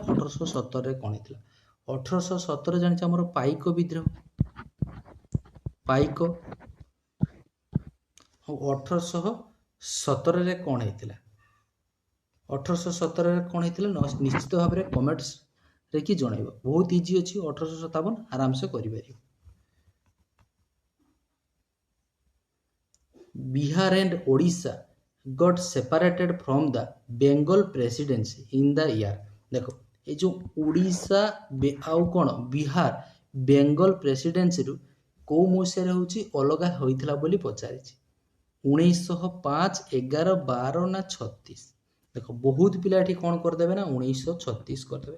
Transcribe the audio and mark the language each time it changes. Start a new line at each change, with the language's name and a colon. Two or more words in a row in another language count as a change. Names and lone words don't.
Odia: 1817 କଣ ହେଇଥିଲା? 1817 ଜାଣିଛ ଆମର ପାଇକ ବିଦ୍ରୋହ, ପାଇକ। ଆଉ 1817 କଣ ହେଇଥିଲା? 1817 କଣ ହେଇଥିଲା? ନିଶ୍ଚିତ ଭାବରେ କମେଣ୍ଟସରେ କି ଜଣାଇବ। ବହୁତ ଇଜି ଅଛି, 1857 ଆରାମସେ କରିପାରିବ।
English: Bihar and Odisha got separated from the Bengal presidency in the year।
Odia: ଦେଖ ଏ ଯୋଉ ଓଡ଼ିଶା ଆଉ କଣ ବିହାର ବେଙ୍ଗଲ ପ୍ରେସିଡେନ୍ସିରୁ କୋଉ ମସିହାରେ ହଉଛି ଅଲଗା ହୋଇଥିଲା ବୋଲି ପଚାରିଛି। 1905, 11, 12 ନା 36? ଦେଖ ବହୁତ ପିଲା ଏଠି କଣ କରିଦେବେ ନା 1936 କରିଦେବେ।